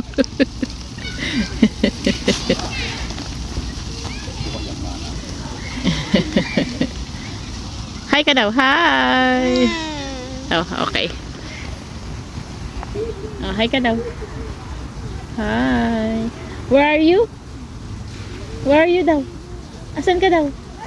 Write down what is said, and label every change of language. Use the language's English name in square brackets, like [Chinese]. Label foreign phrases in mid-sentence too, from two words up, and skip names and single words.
[Filipino] Hi ka daw. Hi. Oh, okay. Oh, hi ka daw. Hi. [English] Where are you? Where are you daw? [Filipino] Asan ka daw?